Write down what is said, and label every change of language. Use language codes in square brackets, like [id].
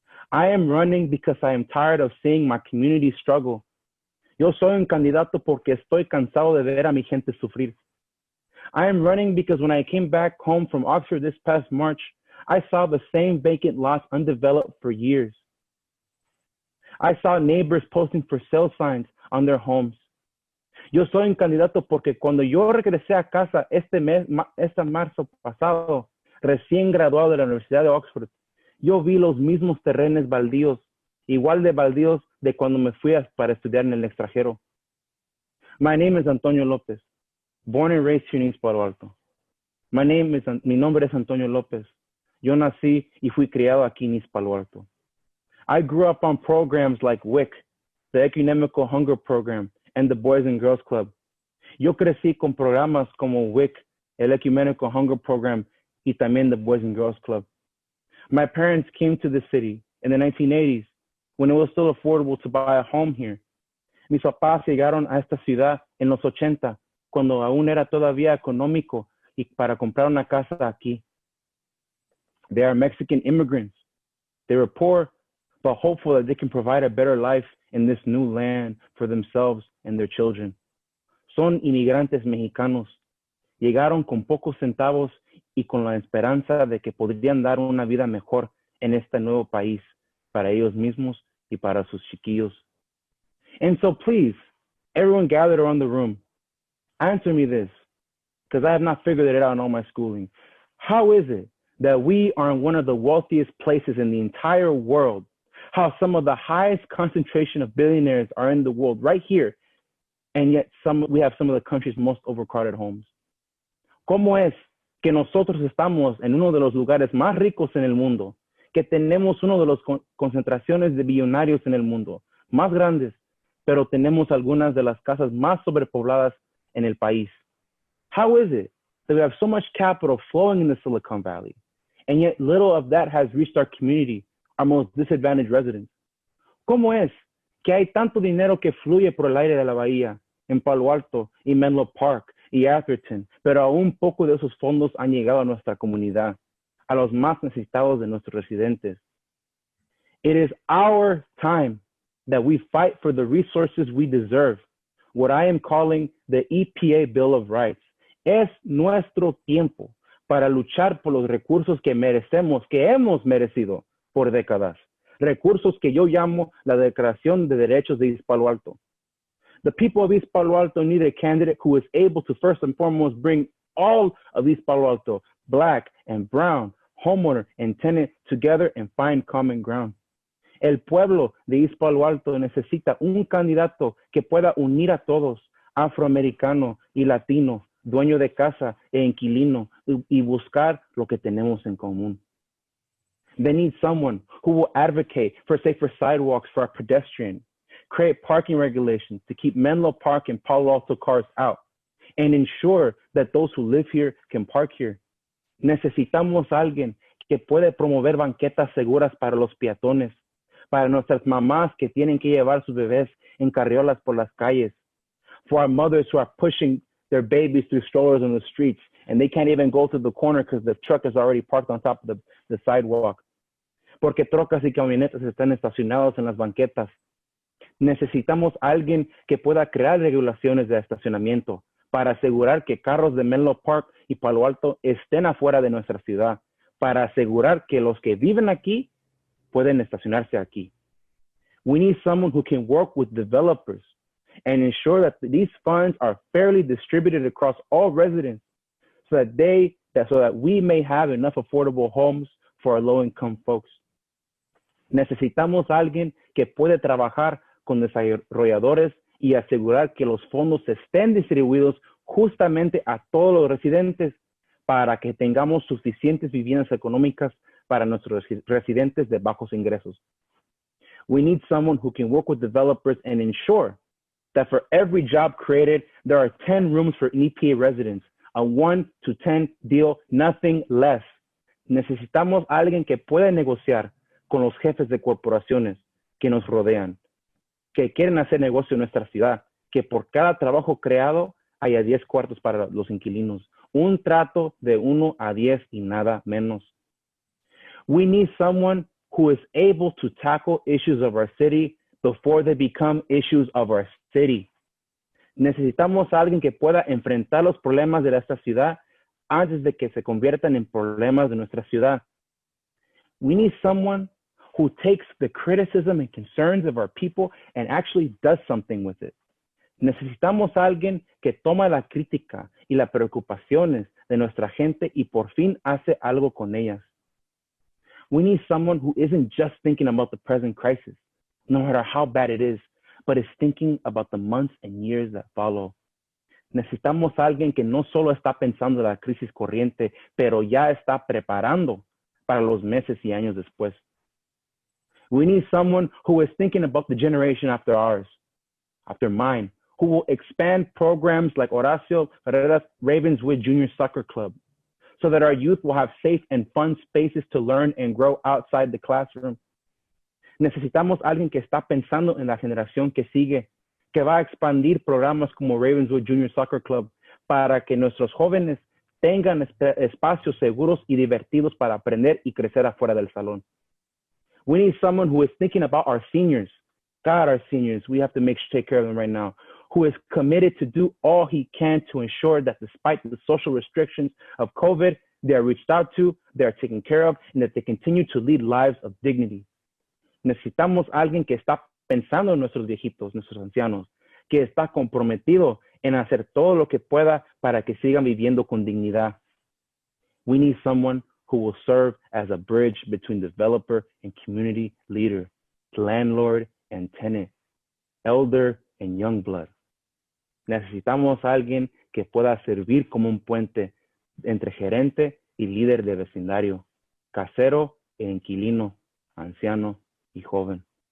[en] I am running because I am tired of seeing my community struggle. [es] Yo soy un candidato porque estoy cansado de ver a mi gente sufrir. [en] I am running because when I came back home from Oxford this past March, I saw the same vacant lots undeveloped for years. I saw neighbors posting for sale signs on their homes. [es] Yo soy un candidato porque cuando yo regresé a casa este marzo pasado, recién graduado de la Universidad de Oxford, yo vi los mismos terrenos baldíos, igual de baldíos de cuando me fui para estudiar en el extranjero. [en] My name is Antonio Lopez, born and raised here in East Palo Alto. [es] Mi nombre es Antonio Lopez. Yo nací y fui criado aquí en East Palo Alto. [en] I grew up on programs like WIC, the Ecumenical Hunger Program, and the Boys and Girls Club. [es] Yo crecí con programas como WIC, el Ecumenical Hunger Program, y también the Boys and Girls Club. [en] My parents came to the city in the 1980s when it was still affordable to buy a home here. [es] Mis papás llegaron a esta ciudad en los 80, cuando aún era todavía económico y para comprar una casa aquí. [en] They are Mexican immigrants. They were poor, but hopeful that they can provide a better life in this new land for themselves and their children. [es] Son inmigrantes mexicanos. Llegaron con pocos centavos y con la esperanza de que podrían dar una vida mejor en este nuevo país para ellos mismos y para sus chiquillos. [en] And so please, everyone gathered around the room, answer me this, because I have not figured it out in all my schooling. How is it that we are in one of the wealthiest places in the entire world? How some of the highest concentration of billionaires are in the world right here, and yet we have some of the country's most overcrowded homes? [es] ¿Cómo es que nosotros estamos en uno de los lugares más ricos en el mundo, que tenemos una de las concentraciones de billonarios en el mundo más grandes, pero tenemos algunas de las casas más sobrepobladas en el país? [en] How is it that we have so much capital flowing in the Silicon Valley, and yet little of that has reached our community, our most disadvantaged residents? [es] ¿Cómo es que hay tanto dinero que fluye por el aire de la bahía, en Palo Alto y Menlo Park y Atherton, pero aún poco de esos fondos han llegado a nuestra comunidad, a los más necesitados de nuestros residentes? [en] It is our time that we fight for the resources we deserve, what I am calling the EPA Bill of Rights. [es] Es nuestro tiempo para luchar por los recursos que merecemos, que hemos merecido por décadas. Recursos que yo llamo la Declaración de Derechos de East Palo Alto. [en] The people of East Palo Alto need a candidate who is able to first and foremost bring all of East Palo Alto, Black and brown, homeowner and tenant together and find common ground. [es] El pueblo de East Palo Alto necesita un candidato que pueda unir a todos, afroamericano y latino, dueño de casa e inquilino, y buscar lo que tenemos en común. [en] They need someone who will advocate for safer sidewalks for our pedestrians, create parking regulations to keep Menlo Park and Palo Alto cars out, and ensure that those who live here can park here. [es] Necesitamos a alguien que puede promover banquetas seguras para los peatones, para nuestras mamás que tienen que llevar sus bebés en carriolas por las calles, [en] for our mothers who are pushing their babies through strollers on the streets and they can't even go to the corner because the truck is already parked on top of the sidewalk, [es] porque trocas y camionetas están estacionados en las banquetas. Necesitamos a alguien que pueda crear regulaciones de estacionamiento para asegurar que carros de Menlo Park y Palo Alto estén afuera de nuestra ciudad, para asegurar que los que viven aquí pueden estacionarse aquí. [en] We need someone who can work with developers and ensure that these funds are fairly distributed across all residents so that we may have enough affordable homes for our low-income folks. [es] Necesitamos a alguien que puede trabajar con desarrolladores y asegurar que los fondos estén distribuidos justamente a todos los residentes para que tengamos suficientes viviendas económicas para nuestros residentes de bajos ingresos. [en] We need someone who can work with developers and ensure that for every job created, there are 10 rooms for EPA residents, a 1 to 10 deal, nothing less. [es] Necesitamos a alguien que pueda negociar con los jefes de corporaciones que nos rodean, que quieren hacer negocio en nuestra ciudad, que por cada trabajo creado haya 10 cuartos para los inquilinos, un trato de 1 a 10 y nada menos. [en] We need someone who is able to tackle issues of our city before they become issues of our city. [es] Necesitamos a alguien que pueda enfrentar los problemas de esta ciudad antes de que se conviertan en problemas de nuestra ciudad. [en] We need someone who takes the criticism and concerns of our people and actually does something with it. [es] Necesitamos a alguien que toma la crítica y las preocupaciones de nuestra gente y por fin hace algo con ellas. [en] We need someone who isn't just thinking about the present crisis, no matter how bad it is, but is thinking about the months and years that follow. [es] Necesitamos a alguien que no solo está pensando en la crisis corriente, pero ya está preparando para los meses y años después. [en] We need someone who is thinking about the generation after ours, after mine, who will expand programs like Horacio Herrera's Ravenswood Junior Soccer Club, so that our youth will have safe and fun spaces to learn and grow outside the classroom. [es] Necesitamos a alguien que está pensando en la generación que sigue, que va a expandir programas como Ravenswood Junior Soccer Club para que nuestros jóvenes tengan espacios seguros y divertidos para aprender y crecer afuera del salón. [en] We need someone who is thinking about our seniors. God, our seniors, we have to take care of them right now. Who is committed to do all he can to ensure that despite the social restrictions of COVID, they are reached out to, they are taken care of, and that they continue to lead lives of dignity. [es] Necesitamos a alguien que está pensando en nuestros viejitos, nuestros ancianos, que está comprometido en hacer todo lo que pueda para que sigan viviendo con dignidad. [en] We need someone who will serve as a bridge between developer and community leader, landlord and tenant, elder and young blood. [es] Necesitamos a alguien que pueda servir como un puente entre gerente y líder de vecindario, casero e inquilino, anciano y joven.